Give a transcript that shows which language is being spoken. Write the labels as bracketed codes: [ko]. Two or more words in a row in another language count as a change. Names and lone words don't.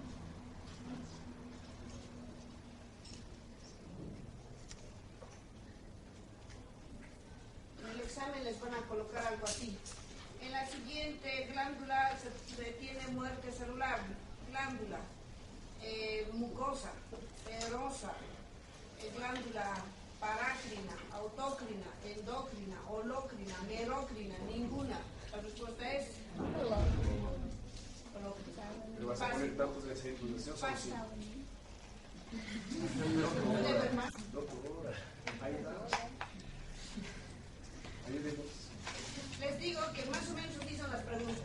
[es] En el examen les van a colocar algo así. En la siguiente glándula se tiene muerte celular, glándula mucosa, serosa, glándula parácrina, autócrina, endocrina, holocrina, merocrina, ninguna. La respuesta es ¿Le vas a poner datos de circulación? fácil. Les digo que más o menos así son las preguntas.